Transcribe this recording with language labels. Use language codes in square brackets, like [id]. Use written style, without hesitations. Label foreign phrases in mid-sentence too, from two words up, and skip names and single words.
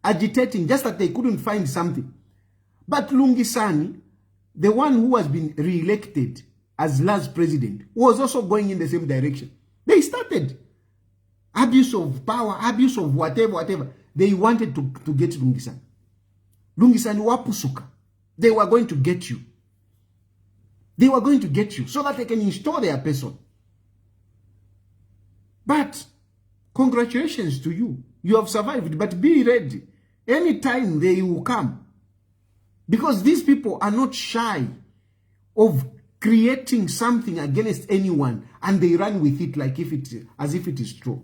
[en] agitating, just that they couldn't find something. But Lungisani, the one who has been re-elected as last president, was also going in the same direction. They started abuse of power, abuse of whatever. They wanted to get Lungisani. Lungisani wapusuka. They were going to get you. They were going to get you so that they can install their person. But congratulations to you. You have survived, but be ready. Anytime they will come. Because these people are not shy of creating something against anyone, and they run with it like as if it is true.